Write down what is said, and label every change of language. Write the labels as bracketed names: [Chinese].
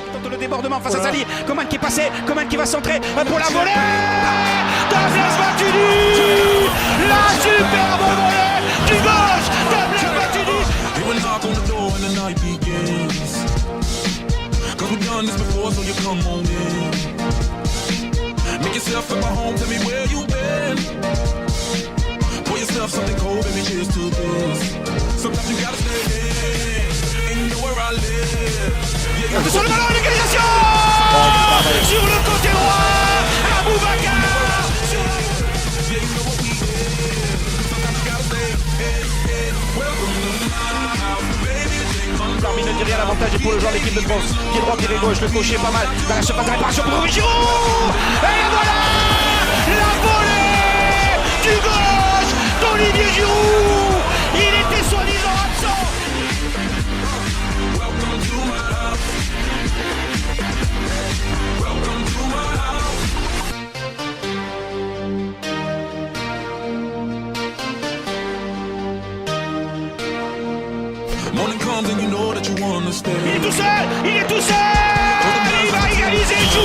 [French] Le débordement face à Sali. Coman qui est passé, Coman qui va centrer pour la volée de Blaise Matuidi. La superbe volée du gauche de Blaise Matuidi. [English] They will knock on the door when the night begins. Cause we've done this before, so you come on in. Make yourself at my home, tell me where you been. Pour yourself something cold, baby, cheers to this. Sometimes you gotta stay in, and you know where I live. [French] Sur le ballon, l'égalisation sur le côté droit, Aboubacar. L'arbitre ne dit rien, l'avantage est pour le joueur de l'équipe de France. Pied droit, pied gauche, le gaucher pas mal. Dans la surface de réparation pour Giroud. Et voilà la volée du gauche d'Olivier Giroud. Il était soi-disant absent. [English] Morning comes and you know that you wanna stay. [French] Il est tout seul, il est tout seul. Il va égaliser.